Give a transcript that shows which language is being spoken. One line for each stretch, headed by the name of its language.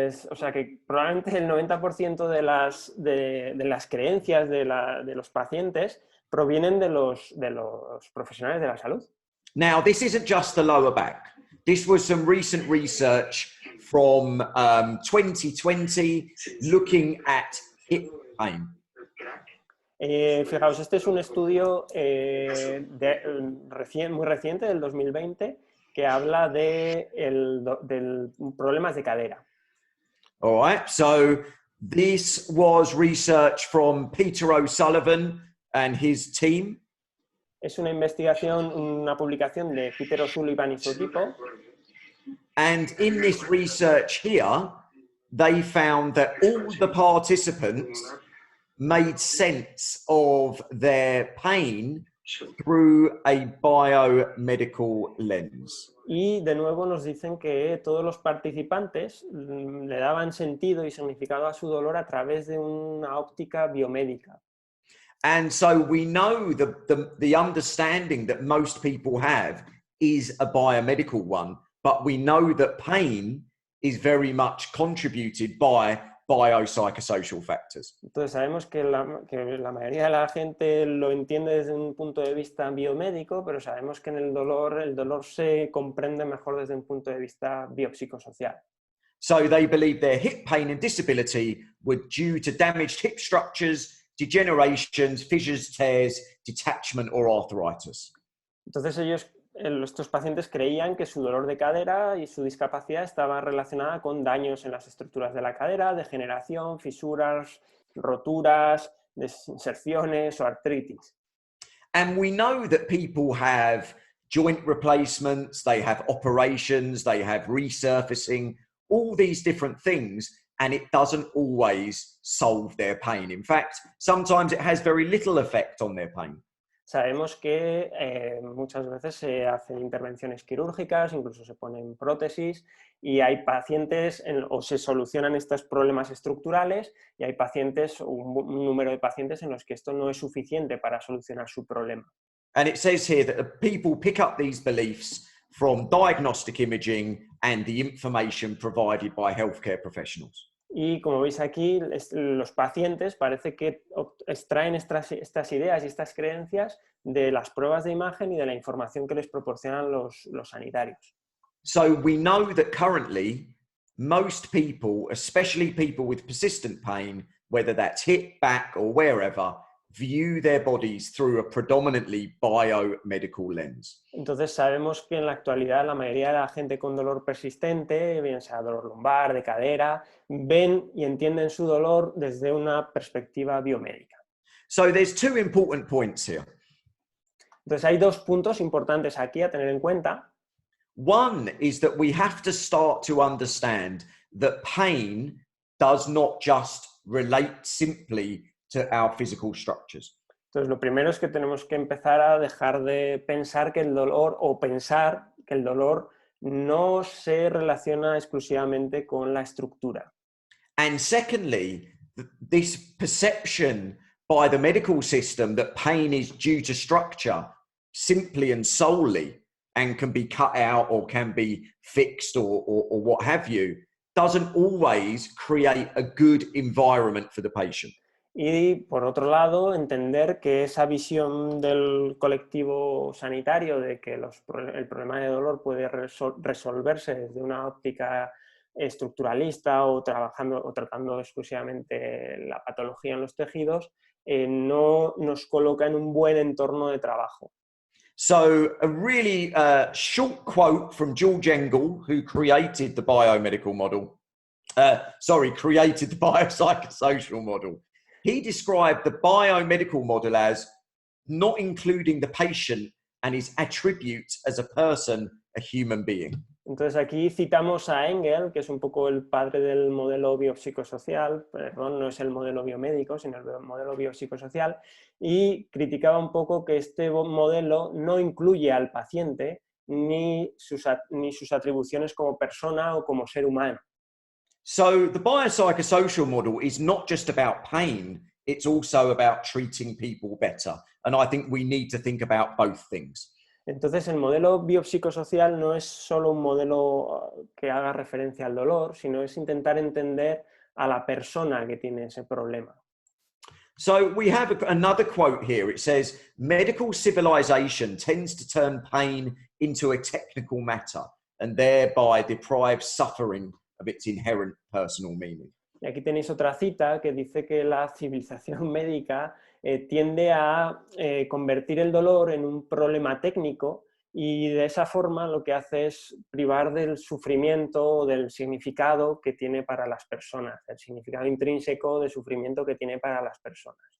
Spanish: O sea que probablemente el 90% de las creencias de los pacientes provienen de los profesionales de la salud.
English: Now, this isn't just the lower back. This was some recent research from 2020 looking at hip pain.
Spanish: Fijaos, este es un estudio muy reciente, del 2020, que habla de problemas de cadera.
English: All right, so this was research from Peter O'Sullivan and his team.
Spanish: Es una investigación, una publicación de Peter O'Sullivan y su equipo.
English: And in this research here, they found that all the participants made sense of their pain through a biomedical lens.
Spanish: Y de nuevo nos dicen que todos los participantes le daban sentido y significado a su dolor a través de una óptica biomédica.
English: And so we know the understanding that most people have is a biomedical one, but we know that pain is very much contributed by biopsychosocial factors.
Spanish: Entonces sabemos que la mayoría de la gente lo entiende desde un punto de vista biomédico, pero sabemos que en el dolor se comprende mejor desde un punto de vista biopsicosocial.
English: So they believe their hip pain and disability were due to damaged hip structures, degenerations, fissures, tears, detachment, or arthritis.
Spanish: Entonces estos pacientes creían que su dolor de cadera y su discapacidad estaba relacionada con daños en las estructuras de la cadera, degeneración, fisuras, roturas, inserciones o artritis.
English: And we know that people have joint replacements, they have operations, they have resurfacing, all these different things, and it doesn't always solve their pain. In fact, sometimes it has very little effect on their pain.
Spanish: Sabemos que muchas veces se hacen intervenciones quirúrgicas, incluso se ponen prótesis y hay pacientes o se solucionan estos problemas estructurales y hay pacientes, un número de pacientes en los que esto no es suficiente para solucionar su problema.
English: And it says here that people pick up these beliefs from diagnostic imaging and the information provided by healthcare professionals.
Spanish: Y como veis aquí, los pacientes parece que extraen estas ideas y estas creencias de las pruebas de imagen y de la información que les proporcionan los sanitarios.
English: So we know that currently most people, especially people with persistent pain, whether that's hip, back or wherever, view their bodies through a predominantly biomedical lens.
Spanish: Entonces sabemos que en la actualidad la mayoría de la gente con dolor persistente, bien sea dolor lumbar, de cadera, ven y entienden su dolor desde una perspectiva biomédica.
English: So there's two important points here.
Spanish: Entonces hay dos puntos importantes aquí a tener en cuenta.
English: One is that we have to start to understand that pain does not just relate simply to our physical structures.
Spanish: Entonces, lo primero es que tenemos que empezar a dejar de pensar que el dolor no se relaciona exclusivamente con la estructura.
English: And secondly, this perception by the medical system that pain is due to structure simply and solely and can be cut out or can be fixed or what have you, doesn't always create a good environment for the patient.
Spanish: Y por otro lado, entender que esa visión del colectivo sanitario de que el problema de dolor puede resolverse desde una óptica estructuralista o tratando exclusivamente la patología en los tejidos, no nos coloca en un buen entorno de trabajo.
English: So a really short quote from George Engel, who created the biomedical model, created the biopsychosocial model. He described the biomedical model as not including the patient and his attributes as a person, a human being.
Spanish: Entonces aquí citamos a Engel, que es un poco el padre del modelo biopsicosocial, perdón, no es el modelo biomédico, sino el modelo biopsicosocial, y criticaba un poco que este modelo no incluye al paciente ni sus atribuciones como persona o como ser humano.
English: So the biopsychosocial model is not just about pain, it's also about treating people better. And I think we need to think about both things.
Spanish: Entonces el modelo biopsicosocial no es solo un modelo que haga referencia al dolor, sino es intentar entender a la persona que tiene ese problema.
English: So we have another quote here. It says, medical civilization tends to turn pain into a technical matter and thereby deprive suffering of its inherent personal meaning.
Spanish: Y aquí tenéis otra cita que dice que la civilización médica tiende a convertir el dolor en un problema técnico y de esa forma lo que hace es privar del sufrimiento o del significado que tiene para las personas, el significado intrínseco de sufrimiento que tiene para las personas.